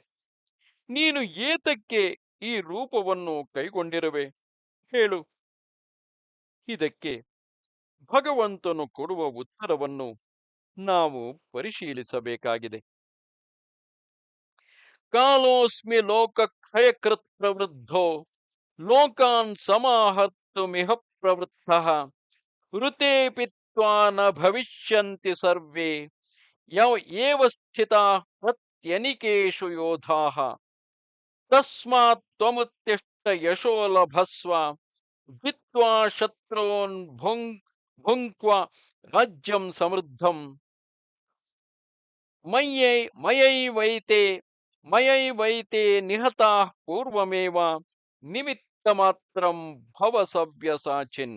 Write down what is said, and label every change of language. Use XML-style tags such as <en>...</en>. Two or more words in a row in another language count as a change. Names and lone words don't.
<kn>ನೀನು ಏತಕ್ಕೆ ಈ ರೂಪವನ್ನು ಕೈಗೊಂಡಿರುವೆ ಹೇಳು. ಇದಕ್ಕೆ ಭಗವಂತನು ಕೊಡುವ ಉತ್ತರವನ್ನು ನಾವು ಪರಿಶೀಲಿಸಬೇಕಾಗಿದೆ.</kn> <sa>कालोस्मि लोकक्षयकृत् प्रवृद्धो लोकान् समाहर्तुमिह प्रवृत्तः ऋतेपि त्वा न भविष्यन्ति सर्वे एव स्थिताः प्रत्यनिकेषु योधाः तस्मात् त्वमुत्तिष्ठ यशो लभस्व जित्वा शत्रोन् भुंक्व राज्यं समृद्धं. मयैवैते मयैवैते निहताः पूर्वमेव निमित्त मात्रं भव सव्यसाचिन्.</sa>